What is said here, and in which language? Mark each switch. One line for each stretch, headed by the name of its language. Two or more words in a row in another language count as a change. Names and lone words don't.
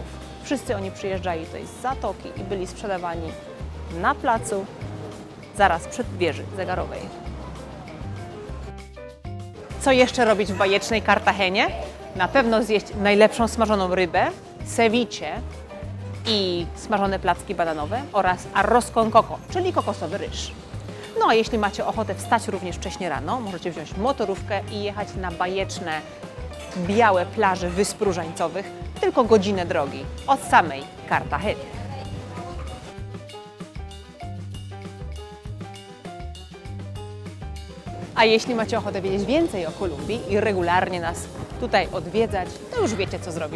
Polish: Wszyscy oni przyjeżdżali tutaj z zatoki i byli sprzedawani na placu zaraz przed wieży zegarowej. Co jeszcze robić w bajecznej Kartagenie? Na pewno zjeść najlepszą smażoną rybę, ceviche i smażone placki bananowe oraz
Spanish: arroz con coco,
Polish: czyli kokosowy ryż. No a jeśli macie ochotę wstać również wcześnie rano, możecie wziąć motorówkę i jechać na bajeczne, białe plaże Wysp Różańcowych, tylko godzinę drogi od samej Kartageny. A jeśli macie ochotę wiedzieć więcej o Kolumbii i regularnie nas tutaj odwiedzać, to już wiecie, co zrobić.